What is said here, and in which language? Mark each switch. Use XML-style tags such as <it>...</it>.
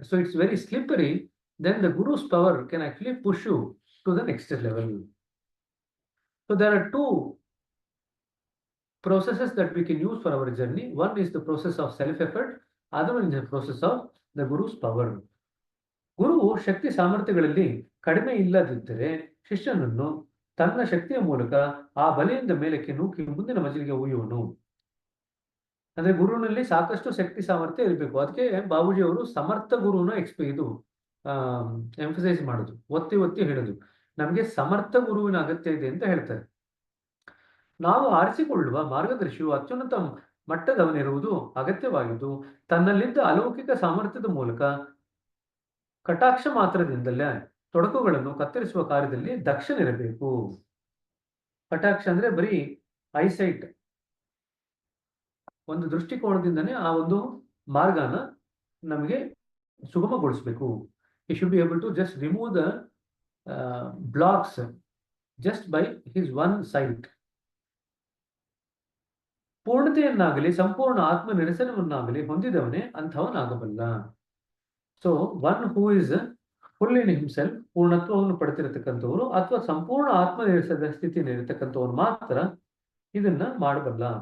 <en>So it's very slippery, then the guru's power can actually push you to the next level. So there are two processes that we can use for our journey. One is the process of self-effort, other one is the process of the Guru's power.</en> <kn>ಗುರುವು ಶಕ್ತಿ ಸಾಮರ್ಥ್ಯಗಳಲ್ಲಿ ಕಡಿಮೆ ಇಲ್ಲದಿದ್ದರೆ ಶಿಷ್ಯನನ್ನು ತನ್ನ ಶಕ್ತಿಯ ಮೂಲಕ ಆ ಬಲೆಯಿಂದ ಮೇಲಕ್ಕೆ ನೂಕಿ ಮುಂದಿನ ಮಜಲಿಗೆ ಒಯ್ಯುವನು. ಅಂದ್ರೆ ಗುರುವಿನಲ್ಲಿ ಸಾಕಷ್ಟು ಶಕ್ತಿ ಸಾಮರ್ಥ್ಯ ಇರಬೇಕು. ಅದಕ್ಕೆ ಬಾಬೂಜಿ ಅವರು ಸಮರ್ಥ ಗುರುನ ಇದು ಎಂಫಸೈಸ್ ಮಾಡೋದು, ಒತ್ತಿ ಒತ್ತಿ ಹೇಳೋದು, ನಮಗೆ ಸಮರ್ಥ ಗುರುವಿನ ಅಗತ್ಯ ಇದೆ ಅಂತ ಹೇಳ್ತಾರೆ. ನಾವು ಆರಿಸಿಕೊಳ್ಳುವ ಮಾರ್ಗದರ್ಶಿಯು ಅತ್ಯುನ್ನತ ಮಟ್ಟದವನಿರುವುದು ಅಗತ್ಯವಾಗಿದ್ದು, ತನ್ನಲ್ಲಿದ್ದ ಅಲೌಕಿಕ ಸಾಮರ್ಥ್ಯದ ಮೂಲಕ ಕಟಾಕ್ಷ ಮಾತ್ರದಿಂದಲೇ ತೊಡಕುಗಳನ್ನು ಕತ್ತರಿಸುವ ಕಾರ್ಯದಲ್ಲಿ ದಕ್ಷನಿರಬೇಕು. ಕಟಾಕ್ಷ ಅಂದ್ರೆ ಬರೀ ಐಸೈಟ್, ಒಂದು ದೃಷ್ಟಿಕೋನದಿಂದನೇ ಆ ಒಂದು ಮಾರ್ಗನ ನಮಗೆ ಸುಗಮಗೊಳಿಸಬೇಕು.</kn> <en>He should be able to just remove the blocks just by his one sight.</en> <kn>ಪೂರ್ಣತೆಯನ್ನಾಗಲಿ ಸಂಪೂರ್ಣ ಆತ್ಮ ನಿರಸನವನ್ನಾಗಲಿ ಹೊಂದಿದವನೇ ಅಂಥವನಾಗಬಲ್ಲ.</kn> <en>so one who is full in himself,</en> <kn>ಪೂರ್ಣತ್ವವನ್ನು ಪಡೆದಿರತಕ್ಕಂಥವರು ಅಥವಾ ಸಂಪೂರ್ಣ ಆತ್ಮ ನಿರಸದ ಸ್ಥಿತಿಯಲ್ಲಿರತಕ್ಕಂಥವ್ರು ಮಾತ್ರ ಇದನ್ನ ಮಾಡಬಲ್ಲ.</kn>